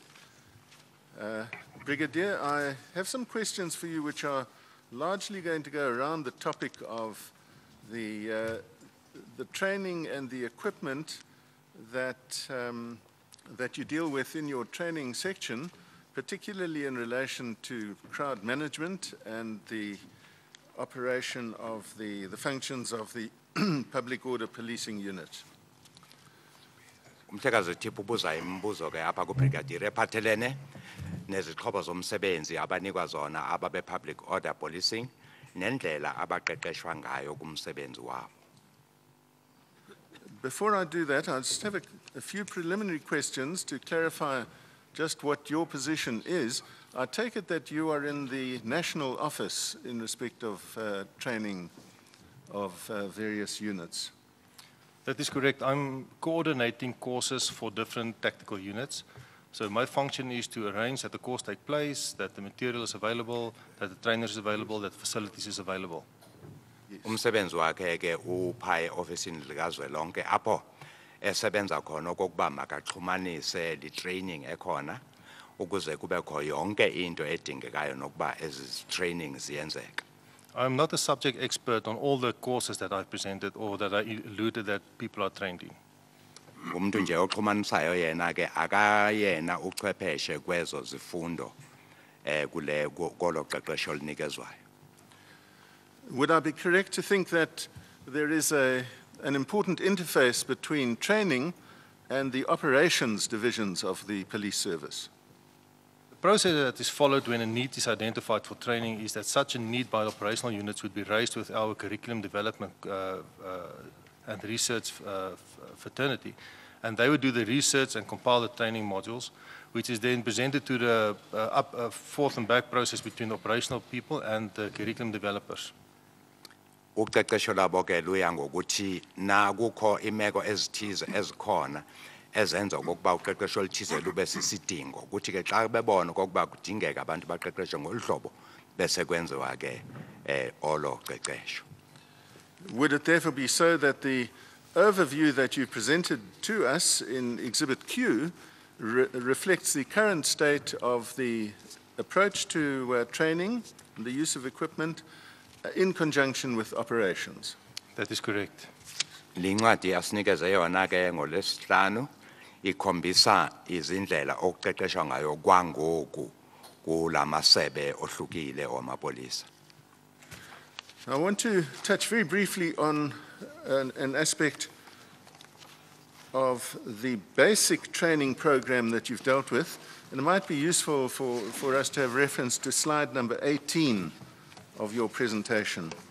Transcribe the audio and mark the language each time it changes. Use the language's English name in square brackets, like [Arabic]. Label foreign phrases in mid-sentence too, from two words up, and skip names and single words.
[English] Brigadier, I have some questions for you which are largely going to go around the topic of the training and the equipment that, that you deal with in your training section, particularly in relation to crowd management and the operation of the functions of the public order policing unit. [Xhosa] Umhlekazi Thiphu ubuza imibuzo ke apha kubrigadier ephathelene nezixhobo zomsebenzi abanikwa zona ababe [English] public order policing [Xhosa] nendlela abaqeqeshwa ngayo kumsebenzi wabo. [English] Before I do that, I just have a few preliminary questions to clarify just what your position is. I take it that you are in the national office in respect of training of various units. That is correct. I'm coordinating courses for different tactical units. So my function is to arrange that the course take place, that the material is available, that the trainer is available, that the facilities is available. [Xhosa] Umsebenzi wakhe ke upha eofisini likazwelonke apho esebenza khona okokuba makaxhumanise li training ekhona ukuze kubekho yonke into edingekayo nokuba ezi training ziyenzeka. [English] I'm not a subject expert on all the courses that I've presented or that I alluded that people are trained in. [Xhosa] Umuntu nje oxhumanisayo yena ke akayena uchwepheshe kwezo zifundo kule kolo qeqesho linikezwayo. [English] Would I be correct to think that there is an important interface between training and the operations divisions of the police service? The process that is followed when a need is identified for training is that such a need by operational units would be raised with our curriculum development and research fraternity. And they would do the research and compile the training modules, which is then presented to the forth and back process between the operational people and the curriculum developers. [Xhosa] Uqeqesho labo ke luya ngokuthi na kukho imeko ezithize ezikhona ezenza okokuba uqeqesho oluthize lube sisidingo ukuthi ke xa bebona okokuba kudingeka abantu baqeqeshwe ngolhlobo bese kwenziwa ke olo qeqesho. [English] Would it therefore be so that the overview that you presented to us in Exhibit Q reflects the current state of the approach to training and the use of equipment in conjunction with operations? That is correct. [Xhosa] Lincwadi asinikeze yona ke ngolesihlanu ikhombisa izindlela okuqeqeshwa ngayo kwangoku kulamasebe ohlukile omapolisa. [English] I want to touch very briefly on an aspect of the basic training program that you've dealt with, and it might be useful for us to have reference to slide number 18 of your presentation.